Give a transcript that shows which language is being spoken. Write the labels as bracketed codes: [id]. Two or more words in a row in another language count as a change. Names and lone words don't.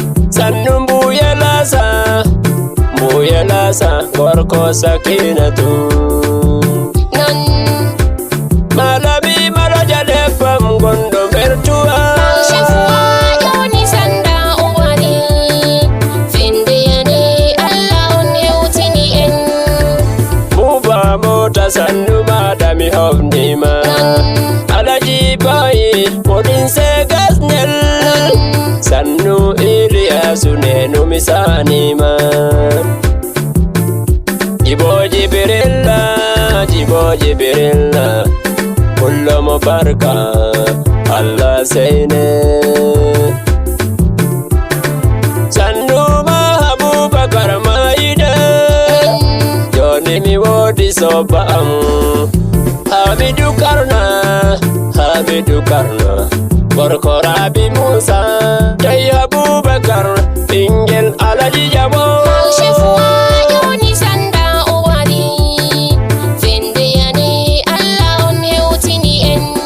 [ff] Sannu Mbuya Lasa, Mbuya Lasa, gorko Sakinatu. Non. Malami Maraja Lebbam, gondo Bertuwa. Shefuwa yoni sanda uwari. Findi yani Allah on yewtini en. Buba mota sannu madami hofnima. Non. Alaji Bayi Kodin se gasnel. Sannu Iliyasu ne no mi sani ma. Jibo Jibrilla, Jibo Jibrilla. Kullum barka, Allah sai ne. Sannu ma Abubakar Maida. Joni mi wodi so ba am. Hamidou Karna, Hamidou Karna, gorko Rabi Musa, Jai Abubakar, ɓingel Alhaji Jamo. Kaushe fuwa yoni sanda o wari, vende yani Allah on hewtini en.